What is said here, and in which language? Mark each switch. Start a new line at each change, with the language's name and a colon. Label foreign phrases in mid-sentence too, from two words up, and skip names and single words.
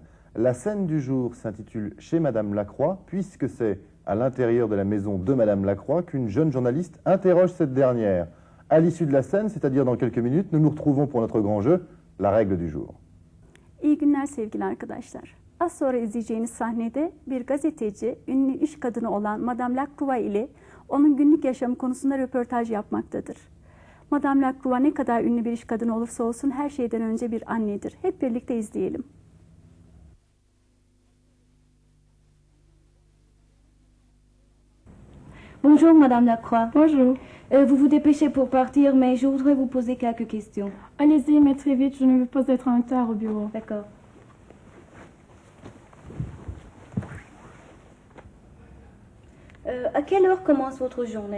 French: La scène du jour s'intitule « Chez Madame Lacroix » puisque c'est à l'intérieur de la maison de Madame Lacroix qu'une jeune journaliste interroge cette dernière. À l'issue de la scène, c'est-à-dire dans quelques minutes, nous nous retrouvons pour notre grand jeu, la règle du jour.
Turkish: İyi günler sevgili arkadaşlar. Az sonra izleyeceğiniz sahnede bir gazeteci, ünlü iş kadını olan Madame Lacroix ile onun günlük yaşamı konusunda röportaj yapmaktadır. Madame Lacroix ne kadar ünlü bir iş kadını olursa olsun her şeyden önce bir annedir. Hep birlikte izleyelim.
French: Bonjour Madame Lacroix. Bonjour. Vous vous dépêchez pour partir, mais je voudrais vous poser quelques questions. Allez-y, mais très vite, je ne veux pas être en retard au bureau. D'accord. À quelle heure commence votre journée?